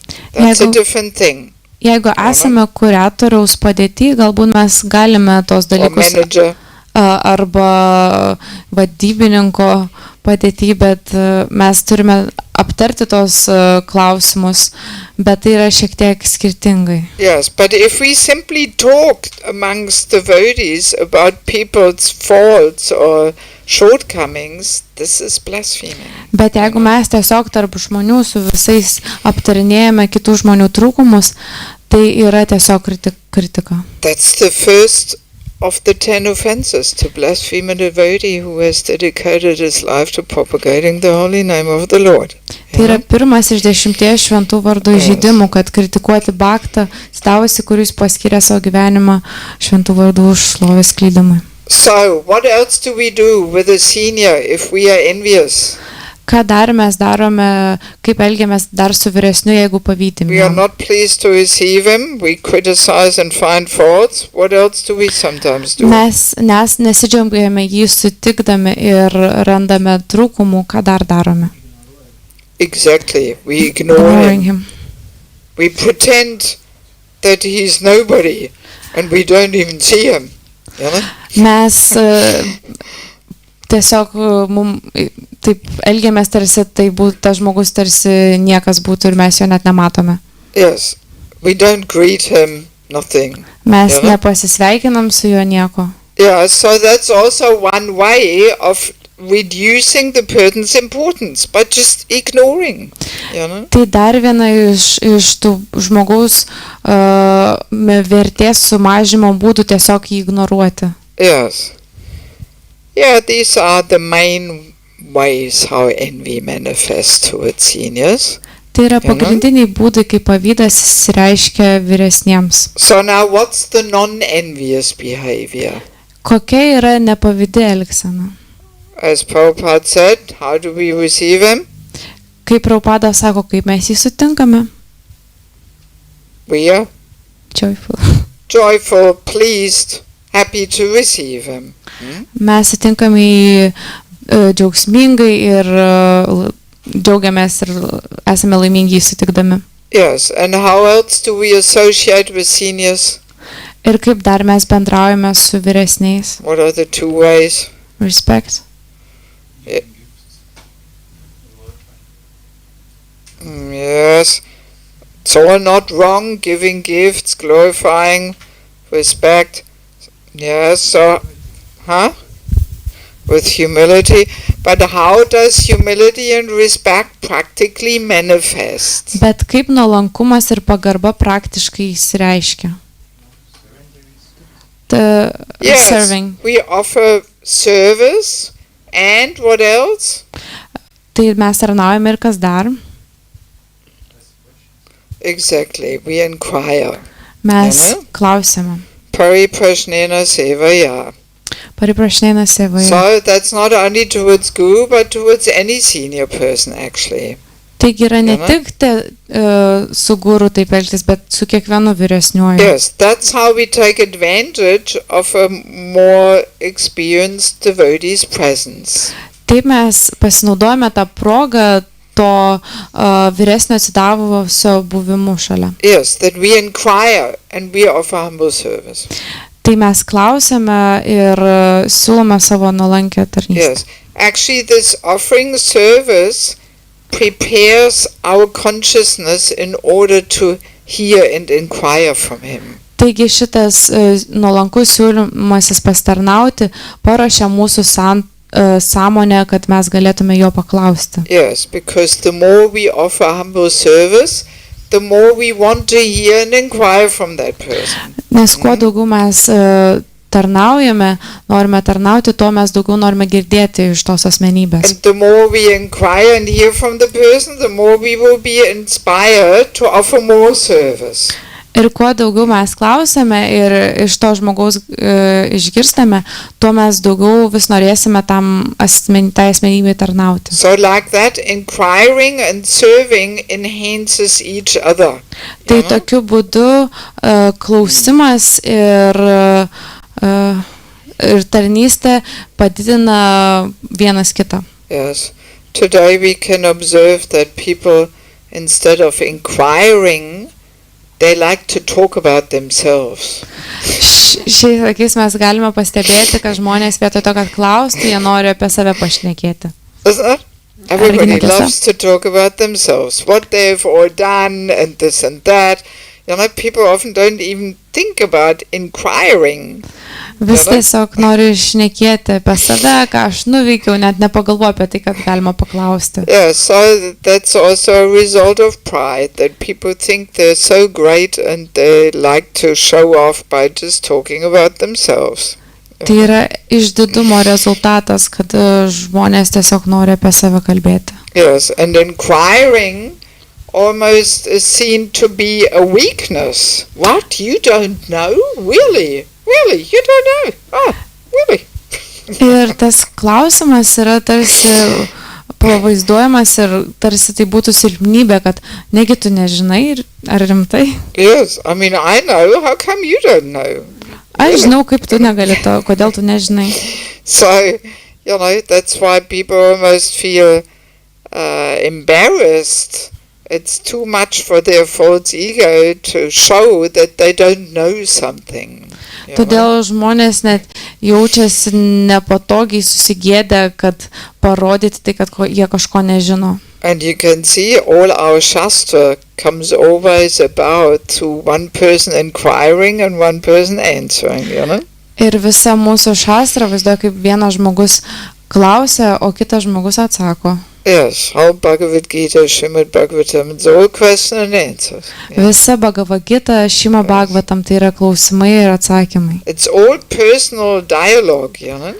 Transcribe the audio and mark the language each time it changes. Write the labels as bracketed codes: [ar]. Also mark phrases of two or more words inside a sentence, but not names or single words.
[en] That's a different thing. [lt] Jeigu esame kuratoriaus padėty, galbūt mes galime tos [en] Or [lt] dalykus [en] manager. [lt] arba vadybininko padėty, bet mes turime aptarti tos klausimus, bet tai yra šiek tiek skirtingai. [en] Yes, but if we simply talk amongst devotees about people's faults or shortcomings, this is blaspheming. [lt] Bet jeigu mes tiesiog tarp žmonių su visais aptarinėjame kitų žmonių trūkumus, tai yra tiesiog kritika. [en] That's the first of the 10 offenses, to blaspheme a devotee who has dedicated his life to propagating the holy name of the Lord. [lt] Tai yra pirmas iš 10 šventų vardų įžeidimų, kad kritikuoti baktą, stavusi, kuris paskyrė savo gyvenimą šventų vardų šlovės sklydimui. [en] So, what else do we do with a senior if we are envious? [lt] Ką dar mes darome, kaip elgiamės dar su vyresniu, jeigu pavydime? [en] We are not pleased to receive him, we criticize and find faults. What else do we sometimes do? [lt] Mes nesidžiaugiame jį sutikdami ir randame trūkumų, ką dar darome? [en] Exactly, we ignore him. We pretend that he's nobody and we don't even see him. You know? [lt] Mes tiesiog taip elgiamės tarsi tai būtų, tas žmogus tarsi niekas būtų ir mes jo net nematome. [en] Yes, we don't greet him, nothing. [lt] Mes nepasisveikinam su juo nieko. [en] Yeah, so that's also one way of reducing the person's importance, but just ignoring, you know. [lt] Tai dar viena iš tų žmogaus vertės sumažimo būdų tiesiog jį ignoruoti. [en] Yes. Yeah, these are the main ways how envy manifests towards seniors. [lt] Tai yra pagrindiniai būdai, kaip pavydas išsireiškia vyresniems. [en] So now what's the non-envious behavior? [lt] Kokia yra nepavydi elgsena? [en] As Prabhupada said, how do we receive him? [lt] Kaip Prabhupada sako, kaip mes jį sutinkame? [en] We are Joyful. Joyful, pleased, happy to receive him. [lt] Mes sutinkame jį džiaugsmingai ir džiaugiamės ir esame laimingi jį sutikdami. [en] Yes, and how else do we associate with seniors? [lt] Ir kaip dar mes bendraujame su vyresniais? [en] What are the two ways? Respect. Yes, it's all not wrong, giving gifts, glorifying, respect. Yes, so, with humility. But how does humility and respect practically manifest? [lt] Bet kaip nuolankumas ir pagarba praktiškai išsireiškia? [en] Yes, Serving. we offer service and what else? [lt] Tai mes tarnaujame ir kas dar? [en] Exactly, we inquire. [lt] Mes klausiame. [sa] Pariprashnena sevaya. Pariprašnena sevoje. [en] So that's not only towards Guru, but towards any senior person actually. [lt] Taigi yra ne tik su guru taip elgtis, bet su kiekvienu vyresniuoju. [en] Yes, that's how we take advantage of a more experienced devotee's presence. [lt] Taip mes pasinaudojame tą progą to vyresnio atsidavusio buvimu šalia. [en] Yes, that we inquire and we offer humble service. [lt] Tai mes klausime ir siūlome savo nuolankę tarnystę. [en] Yes, actually this offering service prepares our consciousness in order to hear and inquire from him. [lt] Taigi šitas nuolankus siūlymasis pasitarnauti paruošia mūsų sąmonę, kad mes galėtume jo paklausti. [en] Yes, because the more we offer humble service, the more we want to hear and inquire from that person. [lt] Nes kuo daugiau mes tarnaujame, norime tarnauti, tuo mes daugiau norime girdėti iš tos asmenybės. [en] And the more we inquire and hear from the person, the more we will be inspired to offer more service. [lt] Ir kuo daugiau mes klausame ir iš to žmogaus išgirstame, tuo mes daugiau vis norėsime tai asmenybei tarnauti. [en] So like that, inquiring and serving enhances each other. [lt] Tai tokiu būdu klausimas ir ir tarnystė padidina vienas kitą. [en] Yes. Today we can observe that people, instead of inquiring, they like to talk about themselves. [lt] Šiais laikais mes galime pastebėti, kad žmonės vietoj to, kad klaustų, jie nori apie save pašnekėti. [en] Isn't it? Everybody loves to talk about themselves, what they've all done and this and that. You know, people often don't even think about inquiring. [lt] Vis tiesiog noriu šnekėti apie save, ką aš nuveikiau, net nepagalvoju apie tai, kad galima paklausti. [en] Yeah, so that's also a result of pride, that people think they're so great and they like to show off by just talking about themselves. [lt] Tai yra išdidumo rezultatas, kad žmonės tiesiog nori apie save kalbėti. [en] Yes, and inquiring almost is seen to be a weakness. What? You don't know? Really? Really? You don't know? Oh, really? [lt] Ir tas klausimas yra tarsi pavaizduojamas ir tarsi tai būtų silpnybė, kad negi tu nežinai, ar rimtai? [en] Yes, I mean, I know. How come you don't know? [lt] Aš žinau, kaip tu negali to, kodėl tu nežinai. [en] So, you know, that's why people almost feel embarrassed. It's too much for their false ego to show that they don't know something. [lt] Todėl žmonės net jaučiasi nepatogiai susigėdę, kad parodyti tai, kad jie kažko nežino. [en] And you can see all our Shastra comes always about to one person inquiring and one person answering, you know? [lt] Ir visa mūsų šastra vaizduoja, kaip vienas žmogus klausia, o kitas žmogus atsako. [en] Yes, whole Bhagavad Gita, Srimad Bhagavatam, it's all question and answers. Yeah. [lt] Visa Bhagavad Gita, Šima Bhagavatam, tai yra klausimai ir atsakymai. [en] It's all personal dialogue, you know?